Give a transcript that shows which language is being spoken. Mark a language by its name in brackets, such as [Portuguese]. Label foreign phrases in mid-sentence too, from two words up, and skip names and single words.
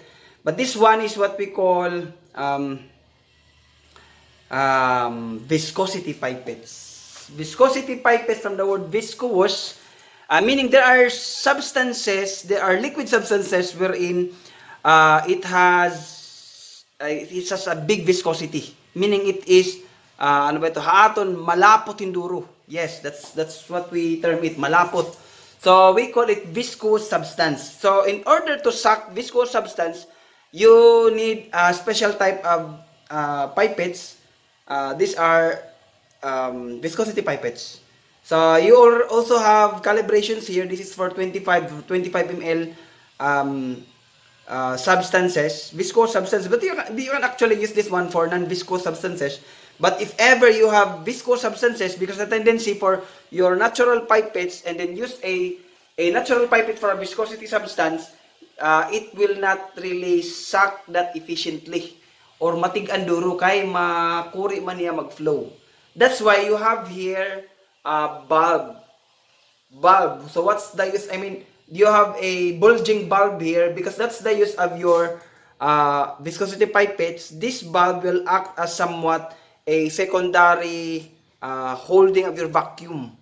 [English] But this one is what we call viscosity pipettes. Viscosity pipettes from the word viscous, meaning there are liquid substances wherein it has a big viscosity. Meaning it is [Filipino] ano ba ito? [Waray] Haaton, malapot hinduro. [English] Yes, that's what we term it, [Waray] malapot. [English] So we call it viscous substance. So in order to suck viscous substance, you need a special type of pipettes. These are viscosity pipettes. So you also have calibrations here. This is for 25 ml substances, viscous substances. But you can actually use this one for non-viscous substances. But if ever you have viscous substances, because the tendency for your natural pipettes and then use a natural pipette for a viscosity substance, it will not really suck that efficiently. [Waray] Or matig-an duro kay makuri man niya mag-flow. [English] That's why you have here a bulb. So what's the use? I mean, you have a bulging bulb here because that's the use of your viscosity pipettes. This bulb will act as somewhat a secondary holding of your vacuum.